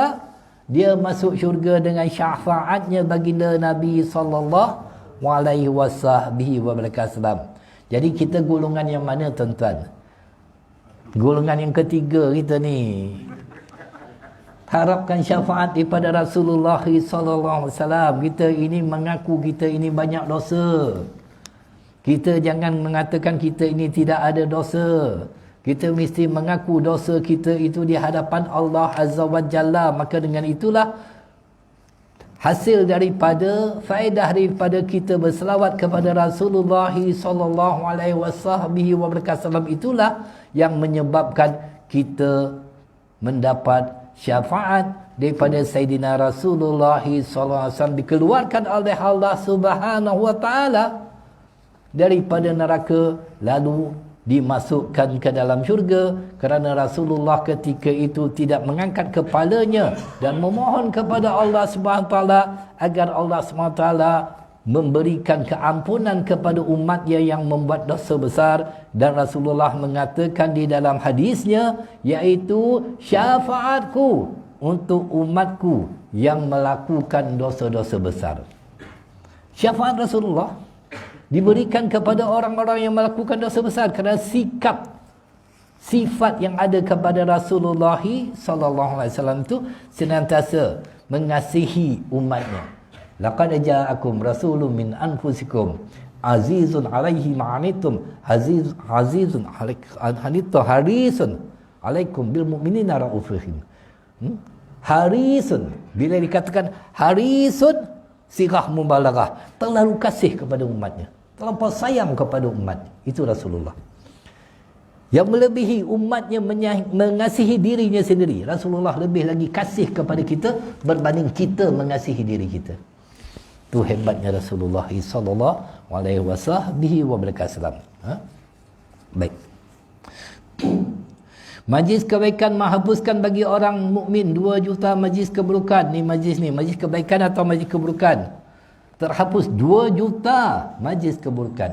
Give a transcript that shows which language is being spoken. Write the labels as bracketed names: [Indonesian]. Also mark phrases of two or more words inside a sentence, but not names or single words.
[Malay] Dia masuk syurga dengan syafaatnya baginda Nabi [Arabic] صلى الله عليه وسلم. [Malay] Jadi kita golongan yang mana tuan-tuan? Golongan yang ketiga kita ni. Harapkan syafaat daripada Rasulullah [Arabic] صلى الله عليه وسلم. [Malay] Kita ini mengaku kita ini banyak dosa. Kita jangan mengatakan kita ini tidak ada dosa. Kita mesti mengaku dosa kita itu di hadapan [Arabic] الله عز وجل. [Malay] Maka dengan itulah hasil daripada faedah daripada kita berselawat kepada Rasulullah [Arabic] صلى الله عليه وسلم [Malay] itulah yang menyebabkan kita mendapat syafaat daripada Sayyidina Rasulullah [Arabic] صلى الله عليه وسلم, [Malay] dikeluarkan oleh [Arabic] الله سبحانه وتعالى [Malay] daripada neraka lalu dimasukkan ke dalam syurga, kerana Rasulullah ketika itu tidak mengangkat kepalanya dan memohon kepada [Arabic] الله سبحانه وتعالى [Malay] agar [Arabic] الله سبحانه وتعالى [Malay] memberikan keampunan kepada umatnya yang membuat dosa besar. Dan Rasulullah mengatakan di dalam hadisnya, iaitu syafaatku untuk umatku yang melakukan dosa-dosa besar. Syafaat Rasulullah diberikan kepada orang-orang yang melakukan dosa besar kerana sifat yang ada kepada Rasulullah [Arabic] صلى الله عليه وسلم [Malay] itu senantiasa mengasihi umatnya. [Arabic] لقد جاءكم رسول من أنفسكم عزيز عليه ما عنتم عزيز عليكم حريص عليكم بالمؤمنين رؤوف رحيم. [Malay] Harisun, bila dikatakan harisun, [Arabic] سيرة مبالغة, [Malay] terlalu kasih kepada umatnya, terlalu sayang kepada umat. Itu Rasulullah. Yang melebihi umatnya mengasihi dirinya sendiri. Rasulullah lebih lagi kasih kepada kita berbanding kita mengasihi diri kita. Itu hebatnya Rasulullah [Arabic] صلى الله عليه وسلم. [Malay] Baik. Majlis kebaikan menghapuskan bagi orang mukmin 2 juta majlis keburukan. Ni majlis kebaikan atau majlis keburukan? Terhapus 2 juta majlis keburukan.